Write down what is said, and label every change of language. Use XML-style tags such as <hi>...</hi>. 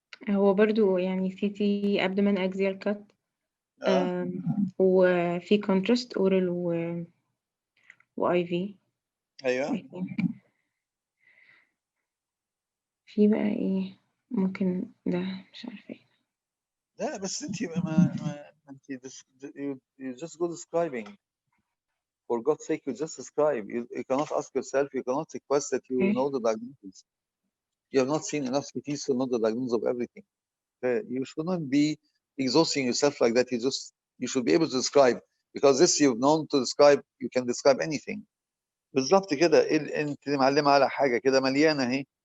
<ar>هو برضو يعني سي تي</ar> <en>abdomen axial cut</en> <ar>وفي contrast oral و IV. ايوه في بقى ايه ممكن ده مش عارفه ايه. لا بس انت انت</ar> <en>you just go describing. For God's sake, you just describe. You cannot ask yourself, you cannot request that you know the diagnosis. You have not seen enough CTs to know the diagnosis of everything. You should not be exhausting yourself like that. You should be able to describe, because this you've known to describe. You can describe anything.</en> <ar>بالظبط كده. انت معلمه على حاجه كده مليانه اهي.</ar>